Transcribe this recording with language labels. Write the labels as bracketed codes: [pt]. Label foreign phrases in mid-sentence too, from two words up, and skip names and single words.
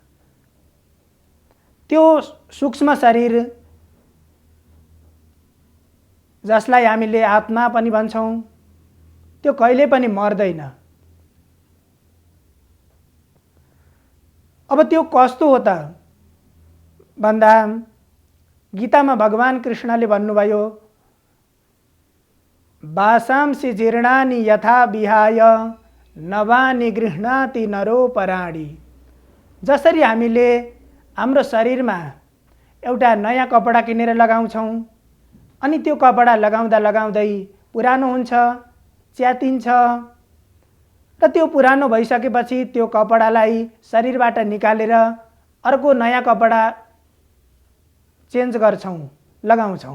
[ne] त्यो सूक्ष्म शरीर जसलाई हामीले आत्मा पनि भन्छौँ, त्यो कहिले पनि मर्दैन। अब त्यो कस्तो हो त भन्दा गीतामा भगवान कृष्णले भन्नुभयो, [sa] वासांसि जीर्णानि यथा विहाय नवानि गृह्णाति नरो पराणि। [ne] जसरी हामीले हाम्रो शरीरमा एउटा नयाँ कपडा किनेर लगाउँछौँ, अनि त्यो कपडा लगाउँदा लगाउँदै पुरानो हुन्छ, च्यातिन्छ, र त्यो पुरानो भइसकेपछि त्यो कपडालाई शरीरबाट निकालेर अर्को नयाँ कपडा चेन्ज गर्छौँ, लगाउँछौँ।